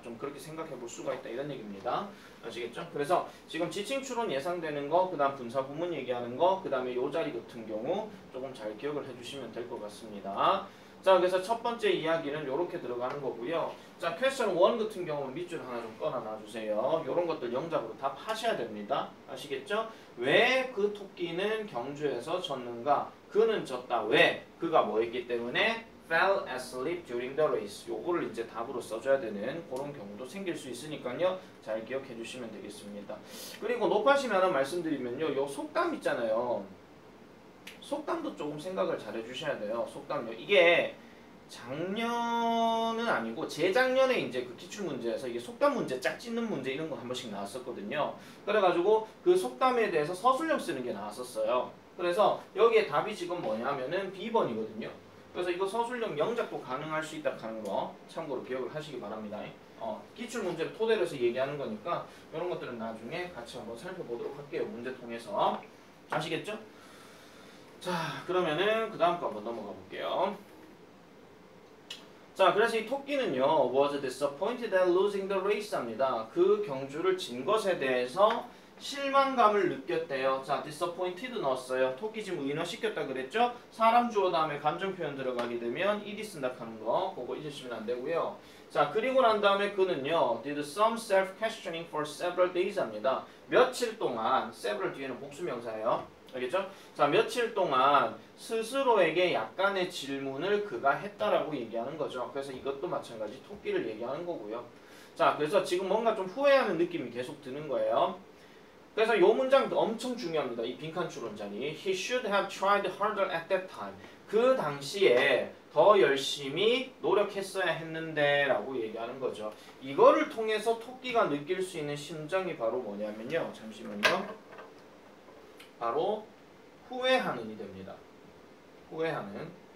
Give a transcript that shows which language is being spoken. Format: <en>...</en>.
<ko>좀 그렇게 생각해 볼 수가 있다. 이런 얘기입니다. 아시겠죠? 그래서 지금 지칭추론 예상되는 거, 그 다음 분사 구문 얘기하는 거, 그 다음에 이 자리 같은 경우 조금 잘 기억을 해주시면 될 것 같습니다. 자, 그래서 첫 번째 이야기는 이렇게 들어가는 거고요. 자, 퀘스천 1 같은 경우는 밑줄 하나 좀 꺼놔 놔주세요. 이런 것들 영작으로 답하셔야 됩니다. 아시겠죠? 왜 그 토끼는 경주에서 졌는가? 그는 졌다. 왜? 그가 뭐 했기 때문에</ko> <en>fell asleep during the race.</en> <ko>요거를 이제 답으로 써줘야 되는 그런 경우도 생길 수 있으니까요. 잘 기억해 주시면 되겠습니다. 그리고 높아시면 하나 말씀드리면요. 요 속담 있잖아요. 속담도 조금 생각을 잘 해주셔야 돼요. 속담요. 이게 작년은 아니고 재작년에 이제 그 기출문제에서 이게 속담 문제, 짝짓는 문제 이런 거 한 번씩 나왔었거든요. 그래가지고 그 속담에 대해서 서술형 쓰는 게 나왔었어요. 그래서 여기에 답이 지금 뭐냐면은 B번이거든요. 그래서 이거 서술형 영작도 가능할 수 있다 하는 거 참고로 기억을 하시기 바랍니다. 기출문제를 토대로 해서 얘기하는 거니까 이런 것들은 나중에 같이 한번 살펴보도록 할게요. 문제 통해서. 아시겠죠? 자, 그러면은 그 다음 거 한번 넘어가 볼게요. 자, 그래서 이 토끼는요,</ko> <en>was disappointed at losing the race</en> <ko>합니다. 그 경주를 진 것에 대해서 실망감을 느꼈대요. 자, disappointed 넣었어요. 토끼 지금 의인화시켰다 그랬죠? 사람 주어 다음에 감정 표현 들어가게 되면 ed 쓴다 하는 거, 그거 잊으시면 안 되고요. 자, 그리고 난 다음에 그는요,</ko> <en>did some self-questioning for several days</en> <ko>합니다. 며칠 동안, several 뒤에는 복수명사예요. 알겠죠? 자, 며칠 동안 스스로에게 약간의 질문을 그가 했다라고 얘기하는 거죠. 그래서 이것도 마찬가지 토끼를 얘기하는 거고요. 자, 그래서 지금 뭔가 좀 후회하는 느낌이 계속 드는 거예요. 그래서 이 문장 엄청 중요합니다. 이 빈칸 추론 자리.</ko> <en>He should have tried harder at that time.</en> <ko>그 당시에 더 열심히 노력했어야 했는데 라고 얘기하는 거죠. 이거를 통해서 토끼가 느낄 수 있는 심정이 바로 뭐냐면요. 잠시만요. 바로 후회하는이 됩니다. 후회하는.</ko>